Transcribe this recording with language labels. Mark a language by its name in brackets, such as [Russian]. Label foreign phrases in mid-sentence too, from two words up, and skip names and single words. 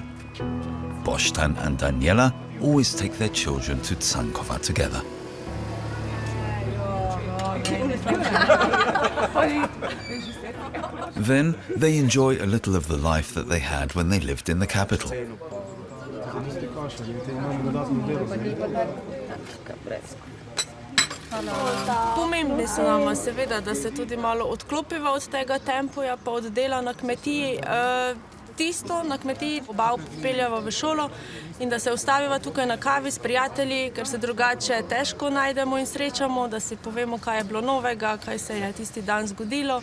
[English] Boštjan and Daniela always take their children to Cankova together. Then they enjoy a little of the life that they had when they lived in the capital. [Slovenian] Pomembni so nama seveda, da se tudi malo odklopiva od tega tempoja, pa od dela na kmetiji. Tisto na kmetiji oba peljava v šolo in da se ustaviva tukaj na kavi s prijatelji, ker se drugače težko najdemo in srečamo, da si povemo, kaj je bilo novega, kaj se je tisti dan zgodilo.